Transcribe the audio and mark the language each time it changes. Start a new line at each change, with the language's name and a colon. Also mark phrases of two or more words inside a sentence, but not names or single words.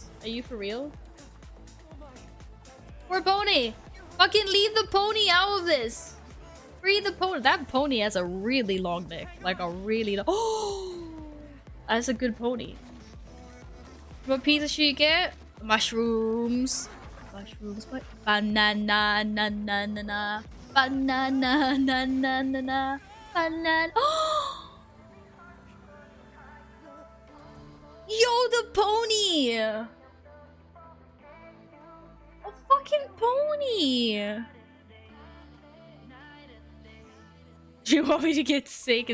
English: Are you for real? Poor pony! Fucking leave the pony out of this! Free the pony! That pony has a really long neck. Like a really long— Oh! That's a good pony. What pizza should you get? Mushrooms. Mushrooms. What? Banana, na na na na. Banana, na na na na. Banana. Oh! Yo, the pony! A fucking pony! Do you want me to get sick?